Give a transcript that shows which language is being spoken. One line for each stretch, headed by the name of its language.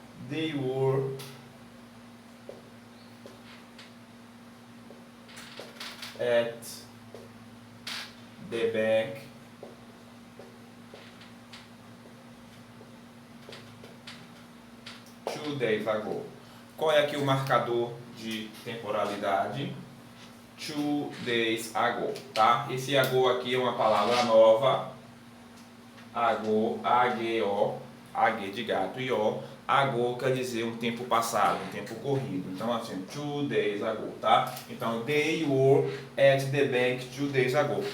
English: They were at the bank two days ago.
Portuguese: Qual é aqui o marcador de temporalidade?
English: 2 days ago,
Portuguese: tá? Esse ago aqui é uma palavra nova. Ago, A-G-O, A-G de gato e O. Ago quer dizer um tempo passado, um tempo corrido. Então assim,
English: 2 days ago,
Portuguese: tá? Então,
English: they were at the bank 2 days ago.